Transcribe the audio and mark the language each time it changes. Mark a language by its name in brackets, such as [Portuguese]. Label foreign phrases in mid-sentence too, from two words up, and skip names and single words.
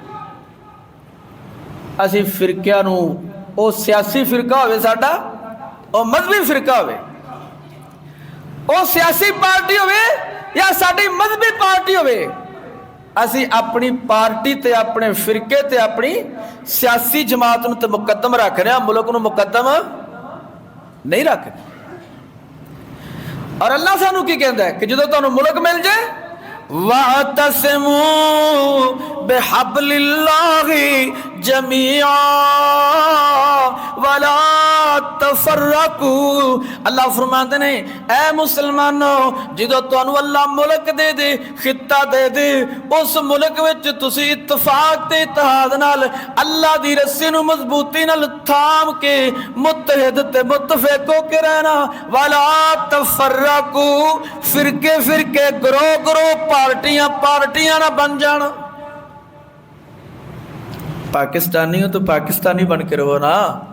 [Punjabi] اسی فرقیاں نو او سیاسی فرقہ ہوئے ساڈا او مذہبی فرقہ ہوئے او سیاسی پارٹی ہوئے یا ساڈی مذہبی پارٹی ہوئے اسی اپنی پارٹی تے اپنے فرقے تے اپنی سیاسی جماعت نو تے مقدم رکھ رہے ہیں ملک نو مقدم نہیں رکھ رہے. اور اللہ سانو کی کہندا ہے کہ جدو تانوں ملک مل جائے [Arabic] وَاعْتَصِمُوا بِحَبْلِ اللَّهِ جَمِيعًا وَلَا تَفَرَّقُوا. [Urdu] اللہ فرماتے ہیں [Punjabi] اے مسلمانوں جدو تانوں اللہ ملک دے دے خطہ دے دے اس ملک وچ تسی اتفاق تے اتحاد نال اللہ دی رسی نو مضبوطی نال تھام کے متحد تے متفق ہو کے رہنا. [Arabic] وَلَا تَفَرَّقُوا [Punjabi] فرقے فرقے گروہ گروہ پارٹیاں نہ بن جانا. [Urdu] پاکستانی ہو تو پاکستانی بن کے رہو نا.